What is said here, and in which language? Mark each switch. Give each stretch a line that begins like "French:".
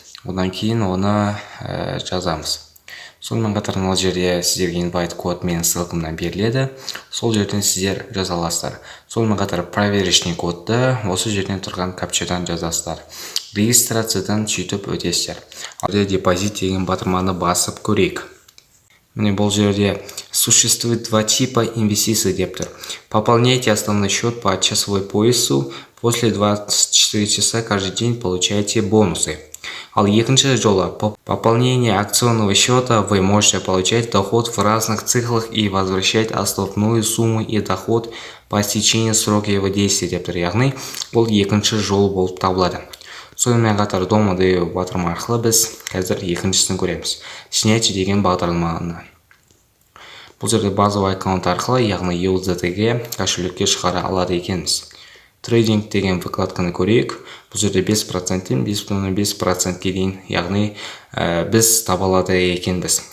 Kazakh: Одан кейін оны жазамыз. Сонымен қатар мына жерде сіздерге инвайт код менің ссылкамнан беріледі. Сол жерден сіздер жаза аласыздар. Сонымен қатар проверочный кодты осы жерден тұрған капчадан жазасыздар. Регистрациядан сөйтіп өтесіздер. Ал депозит деген батырманы басып көрейік. Міне бұл жерде
Russian: существует два типа инвестиций
Kazakh: деп тұр.
Russian: Пополняйте основной счет по часовой поясу. После 24 часа каждый день получаете бонусы.
Kazakh: Ал екінші жолы,
Russian: по пополнению акционного счета вы можете получать доход в разных циклах и возвращать основную сумму и доход по истечению срока его действия
Kazakh: деп тұр. Яғни бұл екінші жол болып табылады. Сонымен қатар домады батырма арқылы біз қазір екіншісін көреміз. Снятие деген бағдарламаны. Бұл жерде базовый аккаунт арқылы, яғни USDT-ге кошелекке шығара алады екенбіз. Трейдинг деген выкладканы көрейік. Бұл жерде 5%-тен 5,5%-ке дейін, яғни біз таба алады екенбіз.